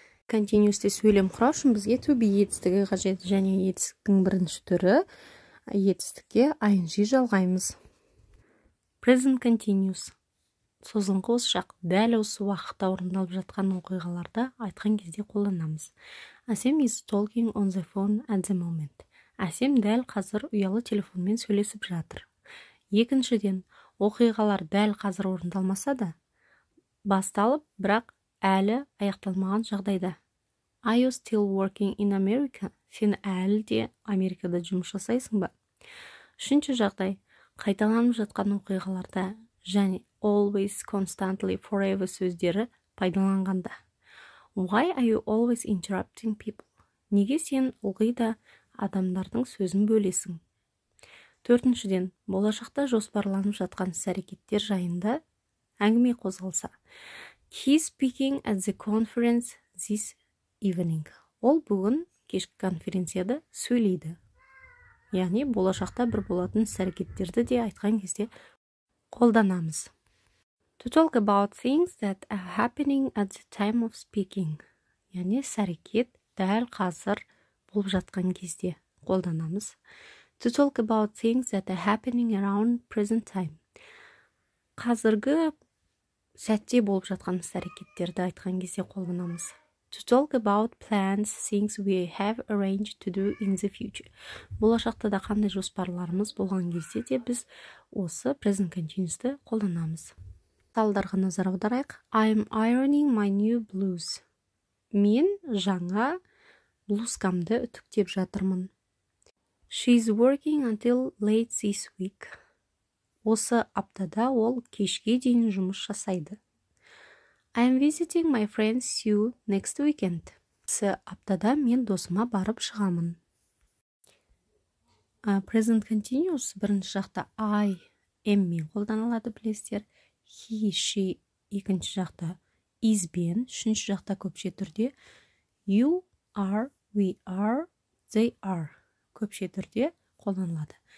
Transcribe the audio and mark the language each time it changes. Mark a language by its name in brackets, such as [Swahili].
[Kazakh] Continuous'те сөйлем құрау үшін бізге to be етістігі қажет, және етістіктің бірінші түрі етістікке ing жалғаймыз. Present continuous созылыңқы осы шақ дәл осы уақытта орындалып жатқан оқиғаларды айтқан кезде қолданамыз. [English] Асем is talking on the phone at the moment. [Kazakh] Әсем дәл қазір ұялы телефонмен сөйлесіп жатыр. Екіншіден, оқиғалар дәл қазір орындалмаса да, басталып, бірақ әлі аяқталмаған жағдайда. [English] Are you still working in America? [Kazakh] Сен әлі де Америкада жұмыс жасайсың ба? Үшінші жағдай, қайталанып жатқан оқиғаларда және always, constantly, forever сөздері пайдаланғанда. [English] Why are you always interrupting people? [Kazakh] Неге сен ылғи да адамдардың сөзін бөлесің? Төртіншіден, болашақта жоспарланып жатқан іс-әрекеттер жайында әңгіме қозғалса. [English] He is speaking at the conference this evening. [Kazakh] Ол бүгін кешкі конференцияда сөйлейді. Яғни, болашақта бір болатын іс-әрекеттерді де айтқан кезде қолданамыз. [English] To talk about things that are happening at the time of speaking. [Kazakh] Яғни, іс-әрекет дәл қазір болып жатқан кезде қолданамыз. [English] To talk about things that are happening around present time. [Kazakh] Қазіргі сәтте болып жатқан іс-әрекеттерді айтқан кезде қолданамыз. [English] To talk about plans, things we have arranged to do in the future. [Kazakh] Болашақта да қандай жоспарларымыз болған кезде де біз осы present continuous'ты қолданамыз. Мысалдарға назар аударайық. [English] I'm ironing my new blouse. [Kazakh] Мен жаңа блузкамды үтіктеп жатырмын. [English] She's working until late this week. [Kazakh] Осы аптада ол кешке дейін жұмыс жасайды. [English] I'm visiting my friend Sue next weekend. [Kazakh] Осы аптада мен досыма барып шығамын. Present continuous бірінші жақта I, am мен қолданылады білесіздер. He, she екінші жақта is бен, үшінші жақта көпше түрде [English] you are, we are, they are [Kazakh] көпше түрде қолданылады.